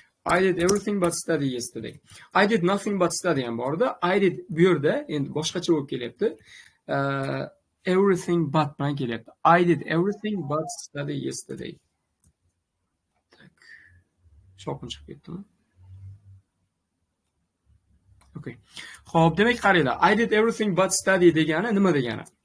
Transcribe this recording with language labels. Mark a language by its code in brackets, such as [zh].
[en] I did everything but study yesterday. I did nothing but study [uz] ham bor edi. [en] I did [uz] bu yerda endi boshqacha bo'lib kelyapti. [en] Everything but [uz] bilan kelyapti. [en] I did everything but study yesterday. [uz] Tak. Shovqin chiqib ketdimi? Okay. Xo'p, demak qaranglar. [en] I did everything but study [uz] degani nima degani?